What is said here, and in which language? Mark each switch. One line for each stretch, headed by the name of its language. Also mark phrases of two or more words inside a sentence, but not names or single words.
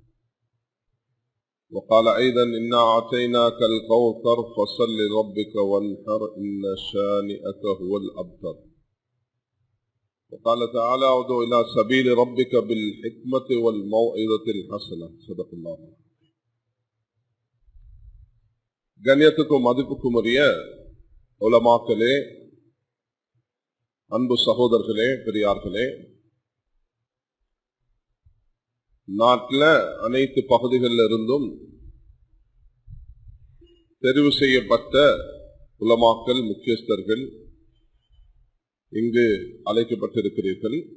Arabic: وقال أيضا: إنا أعطيناك الكوثر فصل لربك وانحر إن شانئك هو الأبتر. وقال تعالى: ادع إلى سبيل ربك بالحكمة والموعظة الحسنة. صدق الله.
Tamil: கண்ணியத்துக்கும் மதிப்புக்கும் உரிய உலமாக்களே, அன்பு சகோதரர்களே, பெரியார்களே, நாட்டில் அனைத்து பகுதிகளில் இருந்தும் தெரிவு செய்யப்பட்ட உலமாக்கள், முக்கியஸ்தர்கள் இங்கு அழைக்கப்பட்டிருக்கிறீர்கள்.